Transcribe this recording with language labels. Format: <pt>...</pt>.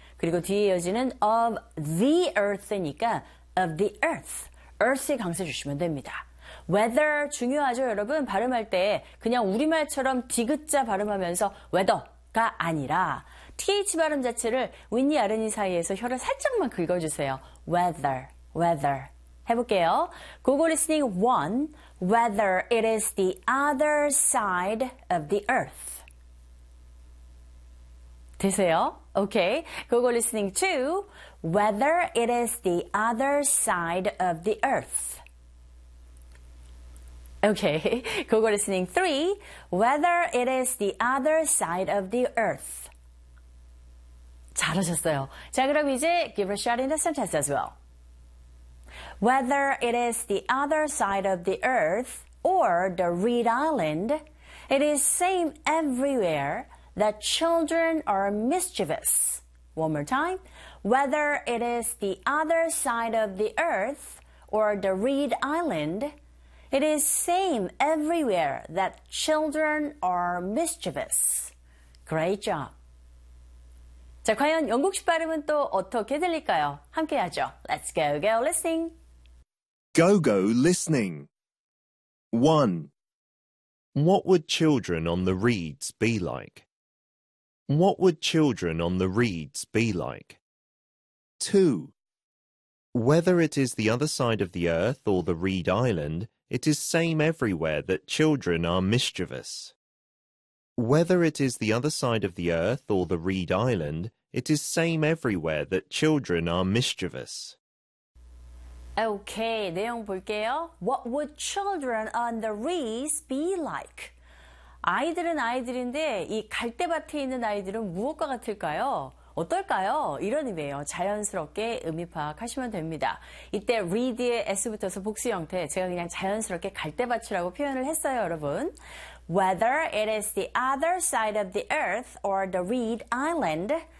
<ko>그리고 뒤에 이어지는</ko> <en>of the earth</en> <ko>니까 of the earth, earth에 강세 주시면 됩니다. weather 중요하죠, 여러분. 발음할 때 그냥 우리말처럼 디귿자 발음하면서 weather가 아니라 TH 발음 자체를 윗니 아랫니 사이에서 혀를 살짝만 긁어주세요.</ko> <en>weather, weather.</en> <ko>해볼게요.</ko> <en>Google listening 1. Whether it is the other side of the earth.</en> <ko>되세요?</ko> <en>Okay. Google listening 2. Whether it is the other side of the earth. Okay. Google listening 3. Whether it is the other side of the earth.</en> <ko>잘하셨어요. 자, 그럼 이제</ko> <en>give a shot in the sentence as well. Whether it is the other side of the earth or the Reed Island, it is same everywhere that children are mischievous. One more time. Whether it is the other side of the earth or the Reed Island, it is same everywhere that children are mischievous. Great job.</en> <ko>자, 과연 영국식 발음은 또 어떻게 들릴까요? 함께 하죠.</ko> <en>Let's go, go listening. Go, go listening. 1. What would children on the reeds be like? What would children on the reeds be like? 2. Whether it is the other side of the earth or the Reed Island, it is same everywhere that children are mischievous. Whether it is the other side of the earth or the Reed Island, it is same everywhere that children are mischievous.</en> <ko>Okay, 내용 볼게요.</ko> <en>What would children on the reeds be like?</en> <ko>아이들은 아이들인데 이 갈대밭에 있는 아이들은 무엇과 같을까요? 어떨까요? 이런 의미예요. 자연스럽게 의미 파악하시면 됩니다. 이때 read의 s 붙어서 복수 형태 제가 그냥 자연스럽게 갈대밭이라고 표현을 했어요, 여러분.</ko> <en>Whether it is the other side of the earth or the Reed Island.</en>